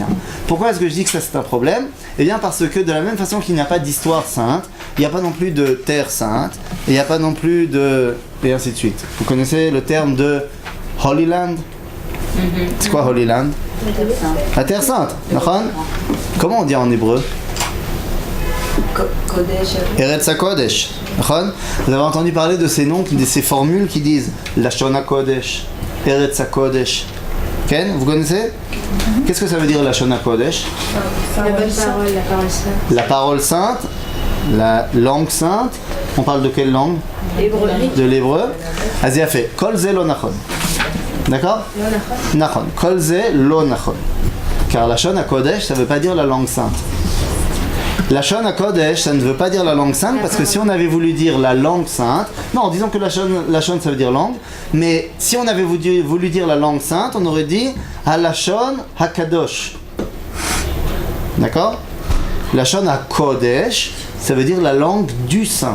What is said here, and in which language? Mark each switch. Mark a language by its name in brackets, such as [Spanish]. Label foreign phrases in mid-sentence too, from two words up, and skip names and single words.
[French] Pourquoi est-ce que je dis que ça c'est un problème? Eh bien parce que de la même façon qu'il n'y a pas d'histoire sainte, il n'y a pas non plus de terre sainte, et il n'y a pas non plus de... et ainsi de suite. Vous connaissez le terme de [English] Holy Land? [French] C'est quoi [English] Holy Land? [French] La terre sainte. Comment on dit en hébreu? Kodesh. [Hebrew] ארץ הקודש. [French] Vous avez entendu parler de ces noms, de ces formules qui disent [Hebrew] לשון הקודש, ארץ הקודש. [French] Ken, vous connaissez? Qu'est-ce que ça veut dire [Hebrew] לשון הקודש? [French] La bonne parole, la parole sainte. La parole sainte, la langue sainte. On parle de quelle langue? Hébreu. De l'hébreu. Azia fait [Hebrew] כל זה לא נכון. [French] D'accord? [Hebrew] נכון. כל זה לא נכון. Car לשון הקודש, [French] ça ne veut pas dire la langue sainte. [Hebrew] לשון הקודש, [French] ça ne veut pas dire la langue sainte, parce que si on avait voulu dire la langue sainte, non, disons que Lashon ça veut dire langue, mais si on avait voulu dire la langue sainte, on aurait dit [Hebrew] לשון הקדוש. D'accord? לשון הקודש, [French] ça veut dire la langue du saint.